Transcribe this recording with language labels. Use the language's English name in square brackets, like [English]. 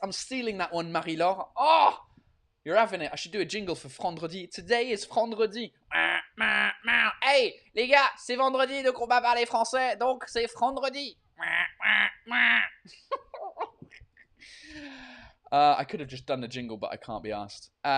[English] I'm stealing that one, Marie-Laure. Oh, you're having it. I should do a jingle for Frandredi. Today is Frandredi. [French] Hey, les gars, c'est vendredi, donc on va parler français, donc c'est Frandredi. [English] I could have just done the jingle, but I can't be asked.